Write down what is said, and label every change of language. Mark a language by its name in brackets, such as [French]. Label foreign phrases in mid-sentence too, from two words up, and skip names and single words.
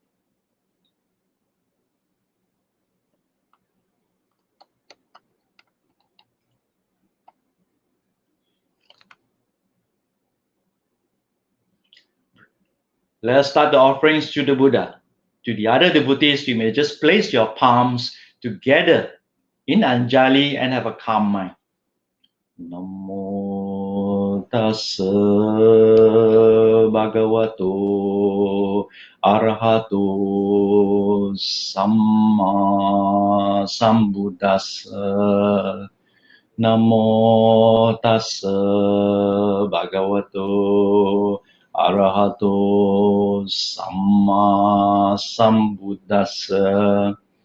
[English] Let us start the offerings to the Buddha. To the other devotees, you may just place your palms together in Anjali and have a calm mind. [Pali] Namo tassa bhagavato arahato samma sambuddhassa. Namo tassa bhagavato arahato samma sambuddhassa.